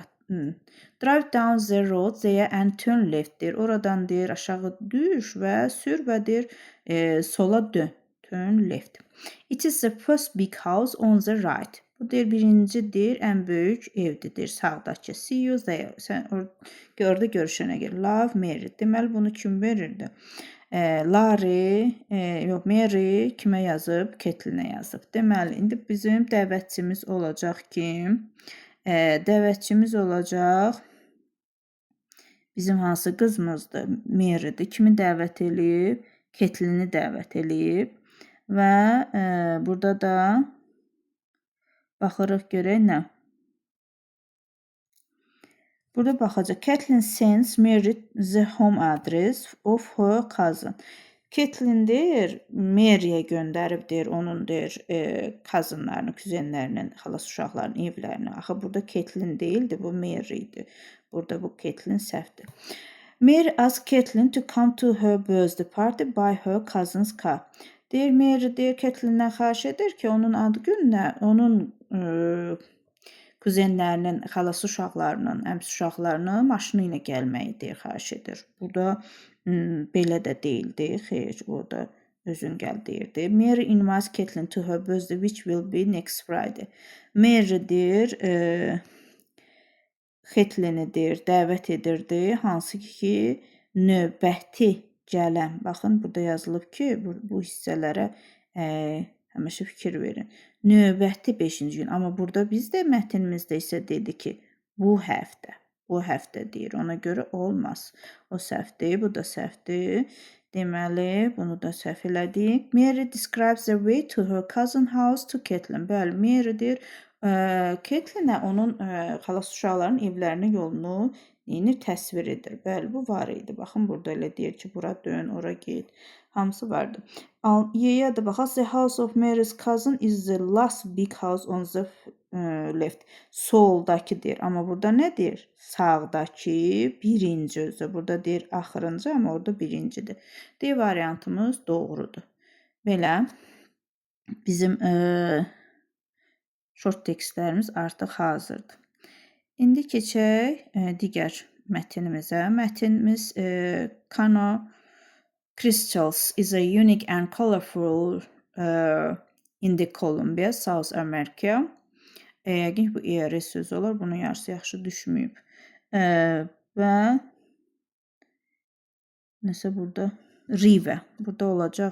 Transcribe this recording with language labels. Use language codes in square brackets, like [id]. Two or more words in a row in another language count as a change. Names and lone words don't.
[en] Drive down the road there and turn left deyir. [az] Oradan deyir aşağı düş və sür və deyir sola dön. [en] Turn left. It is the first big house on the right. [az] Bu deyir birincidir, ən böyük evdir deyir sağdakı. [en] See you there. [az] Sən orada görüşənə gəl. Love Mary. Deməli bunu kim verirdi? Larry, yox Mary kimə yazıb? Kathleen-ə yazıb. Deməli indi bizim dəvətçimiz olacaq kim? Dəvətçimiz olacaq bizim hansı qızımızdır? Mary'dir. Kimi dəvət eləyib? Kathleen-i dəvət eləyib və burada da baxırıq görək nə? Burada baxacaq. [en] Kathleen sends Mary the home address of her cousin. [az] Kathleen deyir, Mary'yə göndərib deyir, onun deyir, cousinlarını, kuzenlərinin, xalas uşaqlarının evlərini. Axı burada Kathleen deyildi, bu Mary idi. Burada bu Kathleen səhvdir. [en] Mary asked Kathleen to come to her birthday party by her cousin's car. [az] Deyir, Mary deyir, Kathleen-dən xahiş edir ki, onun adı gününə, onun kuzenlərinin, xalası uşaqlarının, əmsi uşaqlarının maşını ilə gəlməyi deyir, xahiş edir. Burada belə də deyildi, xeyr, orada özün gəl deyirdi. [en] Mary invites Kathleen to her birthday which will be next Friday. [az] Mary deyir, Kathleen-i deyir, dəvət edirdi, hansı ki, növbəti gələn. Baxın, burada yazılıb ki, bu hissələrə həmişə fikir verin. Növbəti 5-ci gün. Amma burada bizdə mətnimizdə isə dedi ki, bu həftə. Bu həftə deyir. Ona görə olmaz. O səhvdir, bu da səhvdir. Deməli, bunu da səhv elədik. [en] Mary describes the way to her cousin house to Kathleen. [az] Bəli, Mary deyir, Kathleen-ə onun xalas uşaqlarının evlərinin yolunu neyini təsvir edir. Bəli, bu var idi. Baxın, burada elə deyir ki, bura dön, ora get. Hamısı vardı. Y-yə də baxaq. [en] The house of Mary's cousin is the last big house on the left. [az] Soldakı deyir. Amma burada nə deyir? Sağdakı birinci özü. Burada deyir axırıncı, amma orada birincidir. D variantımız doğrudur. Belə bizim short tekstlərimiz artıq hazırdır. İndi keçək digər mətnimizə. [en] Mətnimiz Cano crystals is a unique and colorful in the Colombia, South America. [az] Yəqin bu ERS sözü olur. Bunun yarısı yaxşı düşməyib. Və nəsə burada Rive. Burada olacaq.